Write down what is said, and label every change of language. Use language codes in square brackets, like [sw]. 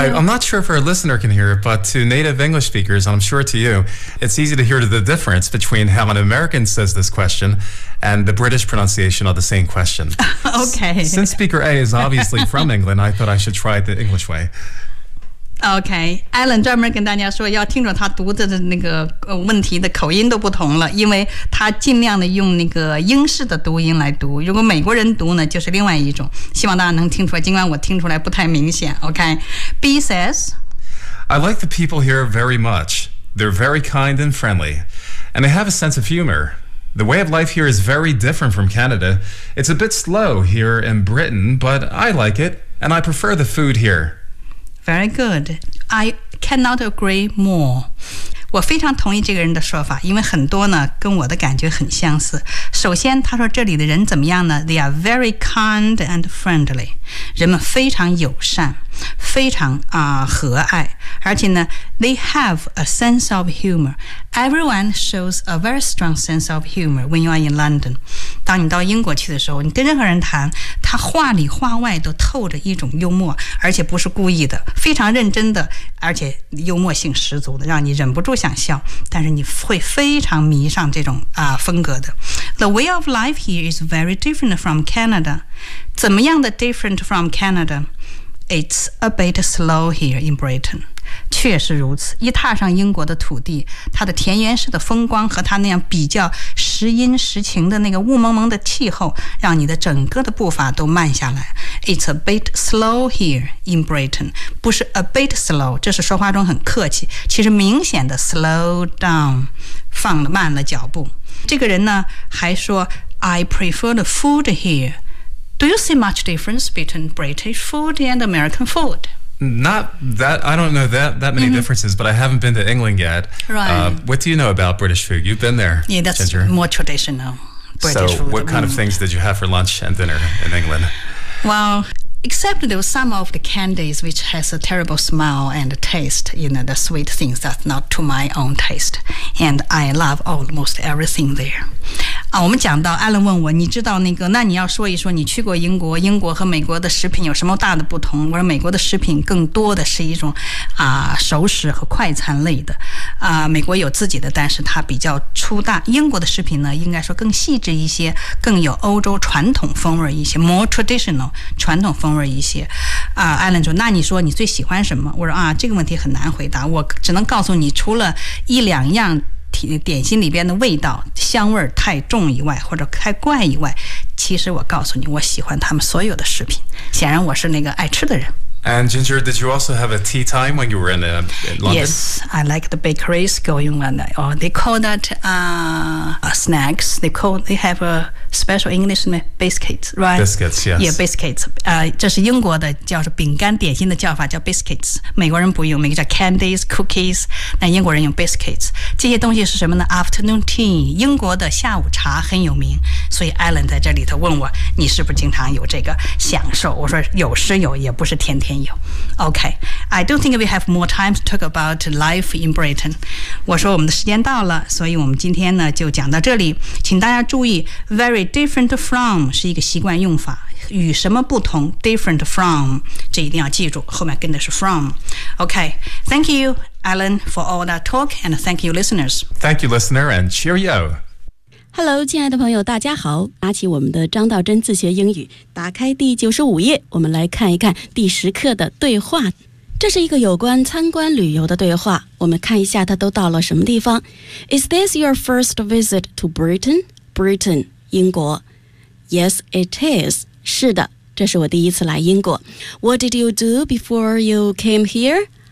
[en] I'm not sure if our listener can hear it, but to native English speakers, and I'm sure to you, it's easy to hear the difference between how an American says this question and the British pronunciation of the same question. Okay. Since speaker A is obviously from England, I thought I should try it the English way. [zh] OK，Alan 专门跟大家说要听着他读的那个问题的口音都不同了，因为他尽量的用那个英式的读音来读，如果美国人读呢就是另外一种，希望大家能听出来，尽管我听出来不太明显。 [en] OK，B says I like the people here very much. They're very kind and friendly, and they have a sense of humor. The way of life here is very different from Canada. It's a bit slow here in Britain, but I like it, and I prefer the food here Very good. I cannot agree more. [zh] 我非常同意这个人的说法，因为很多呢跟我的感觉很相似。首先他说这里的人怎么样呢？ [en] They are very kind and friendly. [zh] 人们非常友善，非常和蔼。而且呢 [en] they have a sense of humor. Everyone shows a very strong sense of humor when you are in London. [zh] 当你到英国去的时候，你跟任何人谈，他话里话外都透着一种幽默，而且不是故意的，非常认真的，而且幽默性十足的，让你忍不住想笑，但是你会非常迷上这种风格的。 [en] The way of life here is very different from Canada. [zh] 怎么样的 [en] different from Canada? It's a bit slow here in Britain. [zh] 确实如此，一踏上英国的土地，它的田园式的风光和它那样比较时阴时晴的那个雾蒙蒙的气候，让你的整个的步伐都慢下来。 [en] It's a bit slow here in Britain. [zh] 不是 [en] a bit slow， [zh] 这是说话中很客气，其实明显的 [en] slow down， [zh] 放了慢了脚步。这个人呢还说 [en] I prefer the food here. Do you see much difference between British food and American food? Not that, I don't know that many differences, but I haven't been to England yet. Right. What do you know about British food? You've been there, Ginger. Yeah, that's more traditional British food. So what kind of things did you have for lunch and dinner in England? Well, except there were some of the candies which has a terrible smell and taste, you know, the sweet things that's not to my own taste. And I love almost everything there. [zh] 我们讲到 Alan 问我，你知道那个，那你要说一说你去过英国，英国和美国的食品有什么大的不同？我说美国的食品更多的是一种熟食和快餐类的美国有自己的，但是它比较粗大，英国的食品呢应该说更细致一些，更有欧洲传统风味一些， [en] more traditional [zh] 传统风味一些Alan 说，那你说你最喜欢什么？我说这个问题很难回答，我只能告诉你除了一两样点心里边的味道香味太重以外，或者太怪以外，其实我告诉你，我喜欢他们所有的食品。显然我是那个爱吃的人。 [en] And Ginger, did you also have a tea time when you were in London? Yes, I like the bakeries going on. Oh, they call that snacks. They have a special English name, biscuits, right? Biscuits, yes. Yeah, biscuits. [zh] 这是英国的叫做饼干点心的叫法叫 biscuits. 美国人不用，美国叫 candies, cookies. 那英国人用 biscuits. 这些东西是什么呢 ？Afternoon tea. 英国的下午茶很有名，所以 Alan 在这里头问我，你是不是经常有这个享受？我说有是有，也不是天。 Okay, I don't think we have more time to talk about life in Britain. 我说我们的时间到了，所以我们今天呢就讲到这里。请大家注意 ，very different from 是一个习惯用法，与什么不同 ？Different from 这一定要记住，后面跟的是 from。 [en] Okay, thank you, Alan, for all that talk, and thank you, listeners. Thank you, listener, and cheerio. [zh] Hello， 亲爱的朋友，大家好！拿起我们的张道真自学英语，打开第95页，我们来看一看第10课的对话。这是一个有关参观旅游的对话，我们看一下他都到了什么地方。 [en] Is this your first visit to Britain? Britain， 英国。 Yes, it is。 [zh] 是的，这是我第一次来英国。 [en] What did you do before you came here?